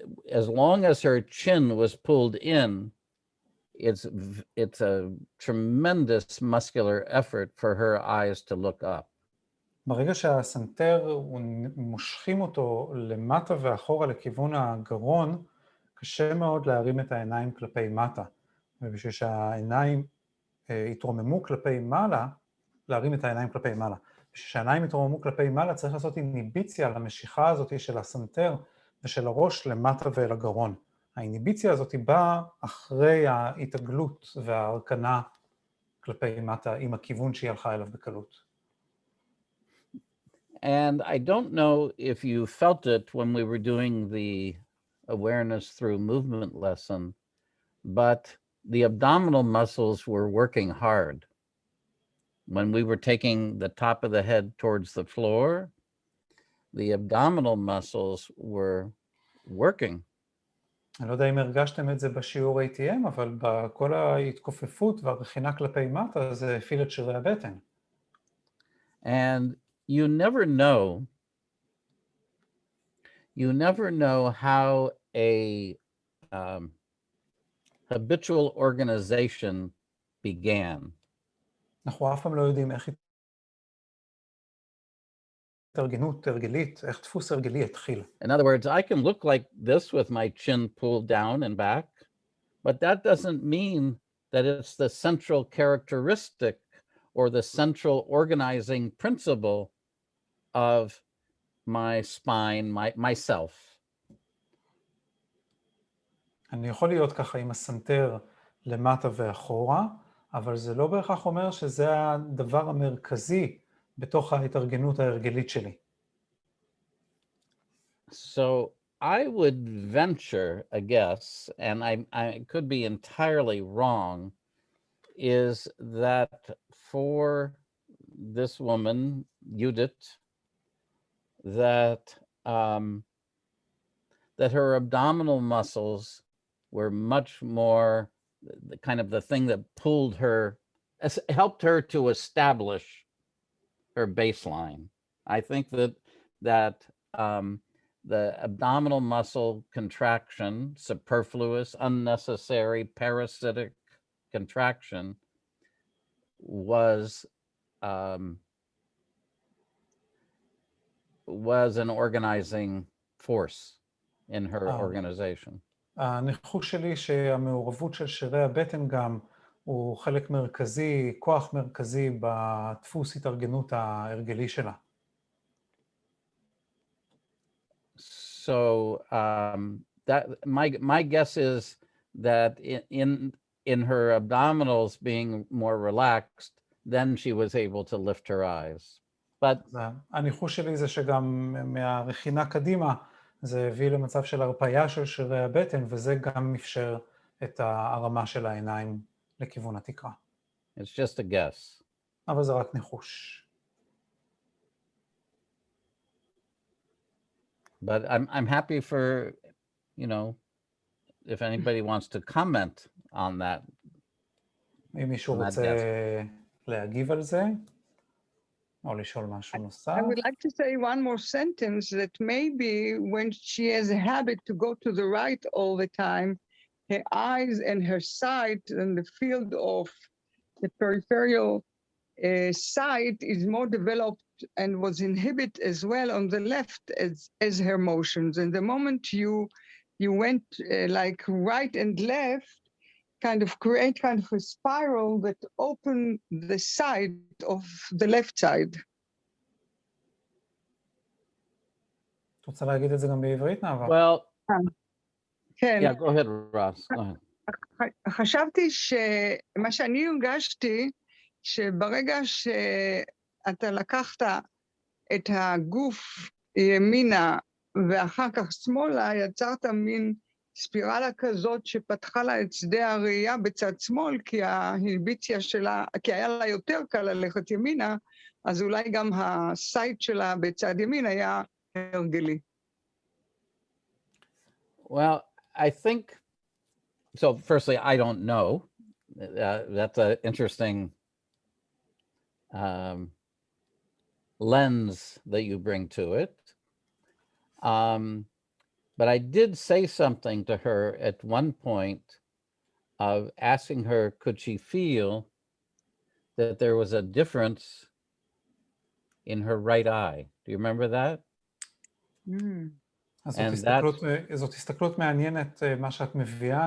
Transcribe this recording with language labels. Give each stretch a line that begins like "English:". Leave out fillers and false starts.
English: As long as her chin was pulled in, it's a tremendous muscular effort for her eyes to look up.
Hebrew: ברגע שהסנטר, מושכים אותו למטה ואחורה לכיוון הגרון, קשה מאוד להרים את העיניים כלפי מטה. ובשביל שהעיניים יתרוממו כלפי מעלה, להרים את העיניים כלפי מעלה. בשביל שהעיניים יתרוממו כלפי מעלה, צריך לעשות איניביציה למשיכה הזאת של הסנטר ושל הראש למטה ואל הגרון. האיניביציה הזאת באה אחרי ההתעגלות וההרכנה כלפי מטה עם הכיוון שהיא הלכה אליו בקלות.
English: And I don't know if you felt it when we were doing the awareness through movement lesson, but the abdominal muscles were working hard. When we were taking the top of the head towards the floor, the abdominal muscles were working.
Hebrew: אני לא יודע אם הרגשתם את זה בשיעור ATM, אבל בכל ההתכופפות והרכינה כלפי מטה, זה הפעיל את שרירי הבטן.
English: And you never know how a habitual organization began.
Hebrew: אנחנו אף פעם לא יודעים איך התארגנות הרגלית, איך דפוס הרגלי התחיל.
English: In other words, I can look like this with my chin pulled down and back, but that doesn't mean that it's the central characteristic or the central organizing principle of my spine, myself.
Hebrew: אני יכול להיות ככה עם הסנטר למטה ואחורה, אבל זה לא בהכרח אומר שזה הדבר המרכזי בתוך ההתארגנות ההרגלית שלי.
English: So I would venture a guess, and I could be entirely wrong, is that for this woman, Yediid, that her abdominal muscles were much more the kind of the thing that pulled her, helped her to establish her baseline. I think that the abdominal muscle contraction, superfluous, unnecessary, parasitic contraction was an organizing force in her organization.
Hebrew: הניחוש שלי שהמעורבות של שרירי הבטן גם הוא חלק מרכזי, כוח מרכזי בדפוס התארגנות ההרגלי שלה.
English: So that my guess is that in her abdominals being more relaxed, then she was able to lift her eyes. But
Hebrew: הניחוש שלי זה שגם מהרכינה קדימה זה הביא למצב של הרפאיה של שרירי הבטן, וזה גם אפשר את הרמה של העיניים לכיוון התקרה.
English: It's just a guess.
Hebrew: אבל זה רק ניחוש.
English: But I'm happy for, if anybody wants to comment on that.
Hebrew: אם מישהו רוצה להגיב על זה, או לשאול משהו נוסף.
English: I would like to say one more sentence that maybe when she has a habit to go to the right all the time, her eyes and her sight and the field of the peripheral sight is more developed and was inhibited as well on the left as her motions. And the moment you went like right and left, kind of create kind of a spiral that open the side of the left side.
Hebrew: את רוצה להגיד את זה גם בעברית, נאווה?
English: Well,
Hebrew: כן.
English: yeah, go ahead, Ross. Go ahead.
Hebrew: חשבתי שמה שאני הרגשתי, שברגע שאתה לקחת את הגוף ימינה ואחר כך שמאלה יצרת מין ספירלה כזאת שפתחה לה את שדה הראייה בצד שמאל, כי ההלביציה שלה, כי היה לה יותר קל ללכת ימינה, אז אולי גם הסייט שלה בצד ימין היה הרגלי.
English: Well, I think, so firstly, I don't know. That's an interesting lens that you bring to it. But I did say something to her at one point of asking her, could she feel that there was a difference in her right eye? Do you remember that?
Hebrew: אז זאת הסתכלות מעניינת מה שאת מביאה.